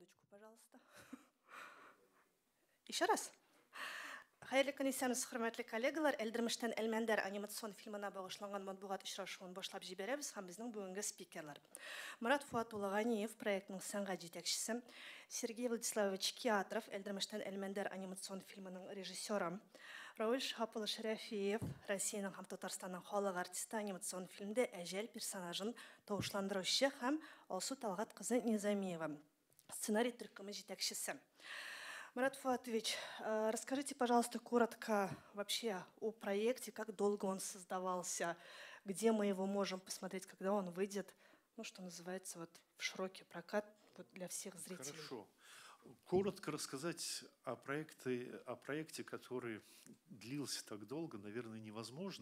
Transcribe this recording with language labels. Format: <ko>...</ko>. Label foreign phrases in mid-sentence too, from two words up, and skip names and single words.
<ru>Пожалуйста. Еще раз.</ru> <tt>Хәерле көн исәнмесез, хөрмәтле коллегалар. Элдермештән Әлмәндәр анимацион фильмына багышланган матбугат очрашуын башлап җибәрәбез һәм безнең бүгенге спикерлар. Мурат Фуат Улаганиев, проектның сәнгать җитәкчесе, Сергей Владиславович Киатров, Элдермештән Әлмәндәр анимацион фильмының режиссеры, Рауль Шапыл Шәрәфиев, Россиянең һәм Татарстанның халык артисты, анимацион фильмдә әҗәл персонажын тавышландыручы һәм Алсу Талгат кызы Низамиева, сценарий төркеме җитәкчесе.</tt> <ru>Марат Фуатович, расскажите, пожалуйста, коротко вообще о проекте, как долго он создавался, где мы его можем посмотреть, когда он выйдет, ну, что называется, вот, в широкий прокат вот, для всех зрителей. Хорошо. Коротко рассказать о проекте, который длился так долго, наверное, невозможно.</ru>